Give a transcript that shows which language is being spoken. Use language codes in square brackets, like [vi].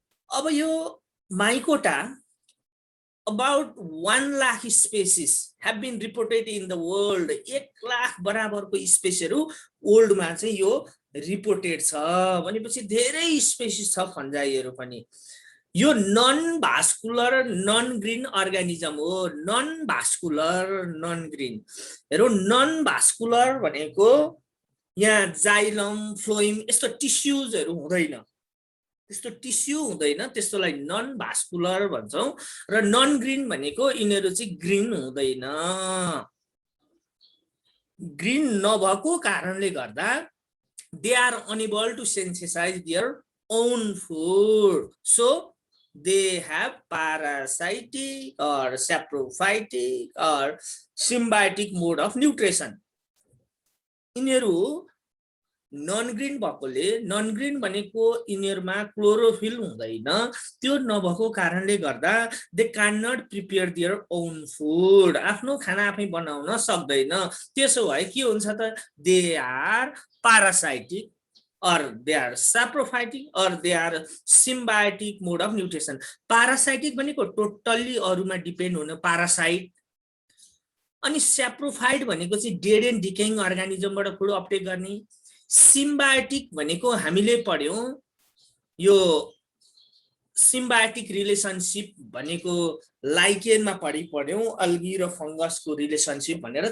[ne] अब यो mycota [en] about 1 lakh species have been reported in the world. [ne] 1 lakh बराबरको स्पेसहरू वर्ल्डमा चाहिँ यो रिपोर्टेड छ भनेपछि धेरै स्पेसिस छ फन्जाईहरू पनि। यो non vascular non green organism हो। नन भास्कुलर नन ग्रीन, हेरौ, नन भास्कुलर भनेको यहाँ जाइलम, फ्लोइम यस्तो टिस्युजहरू हुँदैन, त्यस्तो टिस्यु हुँदैन, त्यस्तोलाई नन भास्कुलर भन्छौँ। र नन ग्रीन भनेको यिनीहरू चाहिँ ग्रीन हुँदैन। ग्रीन नभएको कारणले गर्दा [en] They are unable to sensitize their own food, so they have parasitic or saprophytic or symbiotic mode of nutrition. [ne] यिनीहरू नन ग्रीन भएकोले, नन ग्रीन भनेको यिनीहरूमा क्लोरोफिल हुँदैन, त्यो नभएको कारणले गर्दा [en] they can not prepare their own food, [ne] आफ्नो खाना आफै बनाउन सक्दैन। त्यसो भए के हुन्छ त, [en] They are parasitic or they are saprophytic or they are symbiotic mode of nutrition. [ne] Parasitic भनेको टोटल्ली अरूमा डिपेन्ड हुने पारासाइट, अनि स्याप्रोफाइट भनेको चाहिँ डेड एन्ड डिकेइङ अर्गानिजमबाट फुड अपटेक गर्ने। सिम्बायोटिक भनेको हामीले पढ्यौं, यो सिम्बायोटिक रिलेसनशिप भनेको लाइकेनमा पढ्यौं, अल्गी र फंगसको रिलेसनशिप भनेर।